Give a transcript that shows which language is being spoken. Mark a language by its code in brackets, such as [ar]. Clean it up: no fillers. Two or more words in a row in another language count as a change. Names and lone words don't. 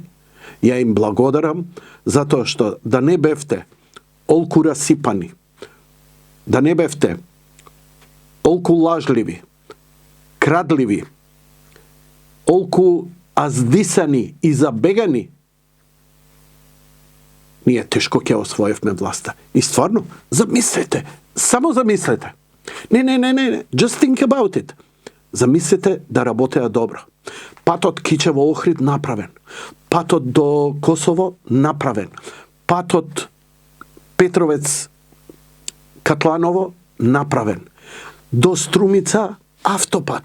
[mk] Ја им благодарам затоа што да не бевте олку расипани, да не бевте олку лажливи, крадливи, олку аздисани и забегани, ние тешко ќе освоевме власта. И стварно, замислете, само замислете. Не, [en] just think about it. [mk] Замислете да работеа добро. Патот Кичево Охрид направен. Патот до Косово направен. Патот Петровец Катланово направен. До Струмица автопат.